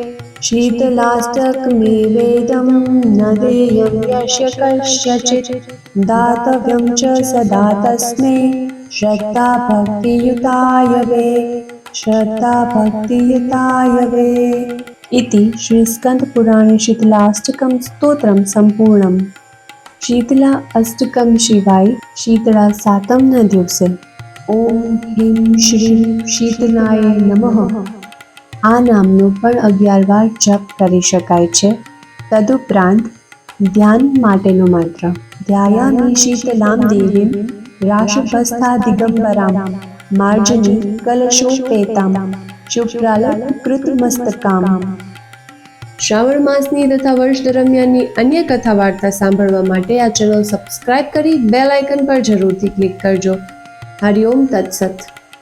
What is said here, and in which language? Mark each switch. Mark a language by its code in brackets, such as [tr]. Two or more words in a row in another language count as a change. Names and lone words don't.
[sa] शीतलाष्टकमेवेदं न देयं यस्य कस्यचित् दातव्यं च सदा तस्मै श्रद्धा भक्तियुताय वे श्रद्धा भक्तियुताय वे। इति श्रीस्कन्दपुराणे शीतलाष्टकं स्तोत्रं सम्पूर्णम्। शीतला अष्टकम शिवाय शीतला [gu] सातમના દિવસે [sa] ઓમ ह्रीं श्रीं शीतलाય નમઃ [gu] આ નામનો પણ 11 વાર જપ કરી શકાય છે। તદુપરાંત ધ્યાન માટેનો મંત્ર [sa] ધ્યાયામિ शीतलां देवीं राशभस्था मार्जनी कलशोपेतां शुभ्रालङ्कृतमस्तकां। [gu] શ્રાવણ માસની તથા વર્ષ દરમિયાનની અન્ય કથા વાર્તા સાંભળવા માટે આ ચેનલ સબસ્ક્રાઇબ કરી બેલ આઇકન પર જરૂરથી ક્લિક કરજો। [sa] હરિઓમ તત્સત।